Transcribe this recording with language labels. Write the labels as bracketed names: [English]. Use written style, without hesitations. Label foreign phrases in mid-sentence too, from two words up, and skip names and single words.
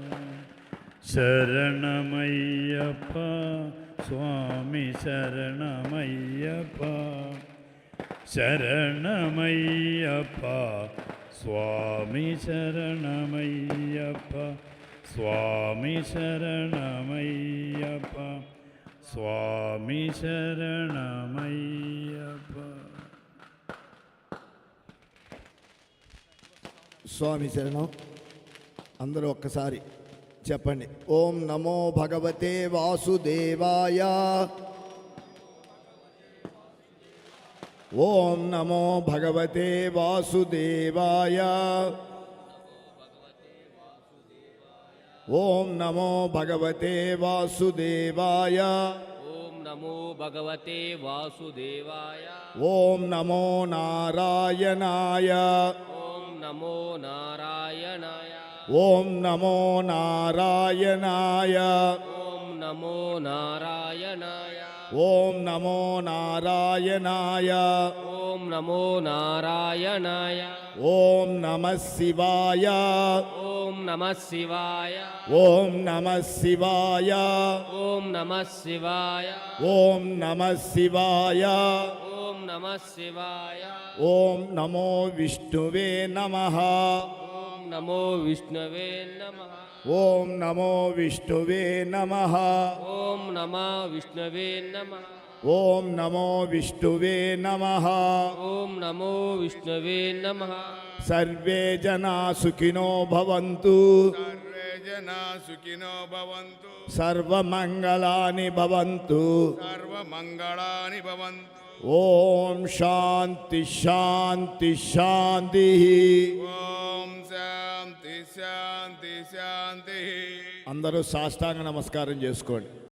[Malayalam] ശരണമയ്യപ്പ സ്വാമി ശരണമയ്യപ്പ ശരണമയ്യപ്പ സ്വാമി ശരണമയ്യപ്പ സ്വാമി ശരണമയ്യപ്പ സ്വാമി ശരണമയ്യപ്പ. [Telugu] స్వామి శరణం. అందరూ ఒక్కసారి చెప్పండి. [Sanskrit] ఓం నమో భగవతే వాసుదేవాయ, ఓం నమో భగవతే వాసుదేవాయ, ఓం నమో భగవతే వాసుదేవాయ, ఓం నమో భగవతే వాసుదేవాయ. ఓం నమో నారాయణాయ, ఓం నమో నారాయణాయ. ఓం నమో నారాయణాయ, ఓం నమో నారాయణాయ. ఓం నమో నారాయణాయ, ఓం నమో నారాయణాయ. ఓం నమః శివాయ, ఓం నమః శివాయ. ఓం నమః శివాయ, ఓం నమః శివాయ. ఓం నమః శివాయ, ఓం నమః శివాయ. ఓం నమో విష్ణువే నమః, ఓం నమో విష్ణవే నమః. ఓం నమో విష్ణువే నమః, ఓం నమో విష్ణవే నమః. ఓం నమో విష్ణువే నమః. ఓం నమో విష్ణవే నమః. సర్వే జనా సుఖినో భవంతు, सर्वे जना सुखिनो भवन्तु, సర్వమంగళాని భవంతు. सर्वमङ्गलानि भवन्तु. ఓం శాంతి శాంతి శాంతి. ॐ शान्ति शान्ति शान्तिः. [Telugu] అందరూ సాష్టాంగ నమస్కారం చేసుకోండి.